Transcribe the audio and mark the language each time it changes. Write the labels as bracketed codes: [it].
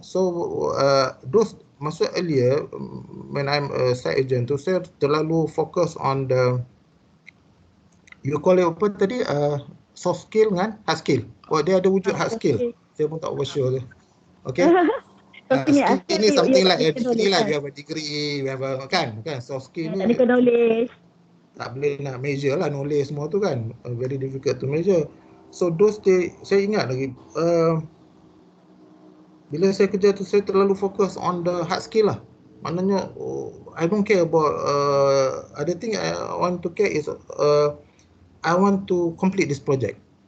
[en] So those maksud earlier when I'm a site agent tu [ms] saya terlalu fokus [en] on the, you call it apa tadi, soft skill dengan hard skill. [ms] Dia ada wujud hard skill. Saya pun tak sure tu. Okay. [en] Skill ni something like a degree lah. You have a degree, you have a kan soft skill ni. Technical knowledge. [ms] Tak boleh nak measure lah knowledge semua tu kan. [en] Very difficult to measure. [ms] So those saya ingat lagi bila saya kerja tu saya terlalu fokus on the hard skill lah. [en] Maknanya I don't care about other thing. I want to care is I want to complete this project.